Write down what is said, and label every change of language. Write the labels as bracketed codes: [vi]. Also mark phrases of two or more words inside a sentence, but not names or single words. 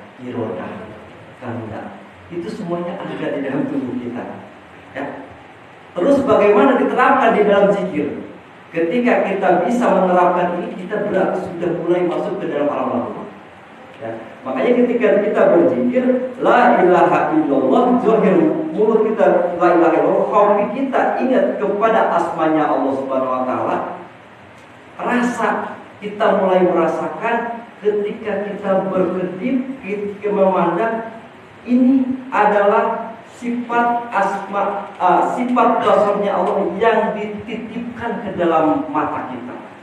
[id] Iroda, kehendak. Itu semuanya ada di dalam tubuh kita. Ya. Terus bagaimana diterapkan di dalam zikir? Ketika kita bisa menerapkan ini, kita berarti sudah mulai masuk ke dalam alam malakut. Ya. Makanya ketika kita berzikir [ar] لا إله إلا الله, [id] zahir mulut kita [ar] لا إله إلا الله, [id] hati kita ingat kepada asmanya Allah [ar] سبحانه وتعالى, [id] rasa kita mulai merasakan ketika kita berkedip, kita memandang ini adalah sifat sifat dasarnya Allah yang dititipkan ke dalam mata kita.